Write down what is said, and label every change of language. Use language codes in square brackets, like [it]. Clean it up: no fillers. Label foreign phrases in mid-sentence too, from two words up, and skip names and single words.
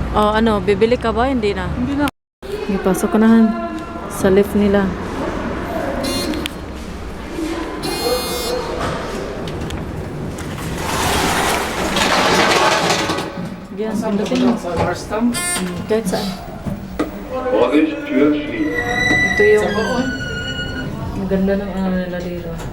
[tl] Oh, ano, bibili ka ba? Hindi na. Hindi na. Ipasok ka na han. Sa lift nila. Yan, pindutin mo. Sa Marstam? Kahit saan. [de] Vorsicht, Tür schließt. [tl] Ito yung maganda ng ano nila dito.